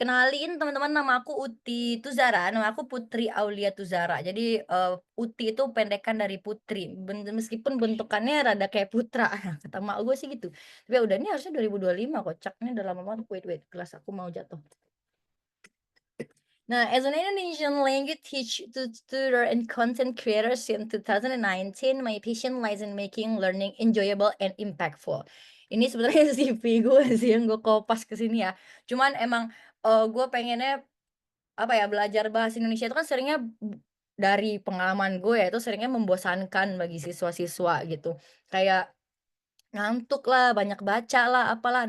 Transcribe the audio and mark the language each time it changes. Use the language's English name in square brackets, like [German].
[Indonesian] Kenalin teman-teman, nama aku Uti Tuzara, nama aku Putri Aulia Tuzara. Jadi, Uti itu pendekan dari Putri, meskipun bentukannya rada kayak putra, kata mak gue sih gitu. Tapi ya udah, ini harusnya 2025 kocak, ini udah lama banget. [English] Wait, [Indonesian] kelas aku mau jatuh. [English] Now, as an Indonesian language tutor and content creator since 2019, my passion lies in making learning enjoyable and impactful. [Indonesian] Ini sebenarnya CV gue sih yang gue kopas ke sini ya. Cuman emang gue pengennya apa ya, belajar bahasa Indonesia itu kan seringnya dari pengalaman gue ya, itu seringnya membosankan bagi siswa-siswa gitu. Kayak ngantuk lah, banyak baca lah, apalah.